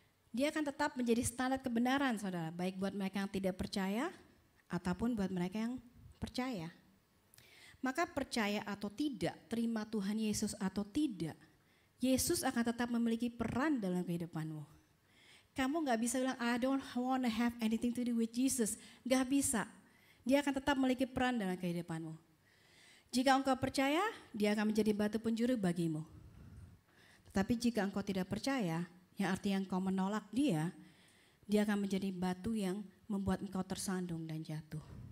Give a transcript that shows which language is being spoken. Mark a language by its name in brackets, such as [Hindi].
[Indonesian] Dia akan tetap menjadi standar kebenaran, saudara, baik buat mereka yang tidak percaya ataupun buat mereka yang percaya. Maka percaya atau tidak, terima Tuhan Yesus atau tidak, Yesus akan tetap memiliki peran dalam kehidupanmu. Kamu gak bisa bilang, [English] I don't want to have anything to do with Jesus. [Indonesian] Gak bisa. Dia akan tetap memiliki peran dalam kehidupanmu. Jika engkau percaya, dia akan menjadi batu penjuru bagimu. Tetapi jika engkau tidak percaya, yang artinya engkau menolak dia akan menjadi batu yang membuat engkau tersandung dan jatuh.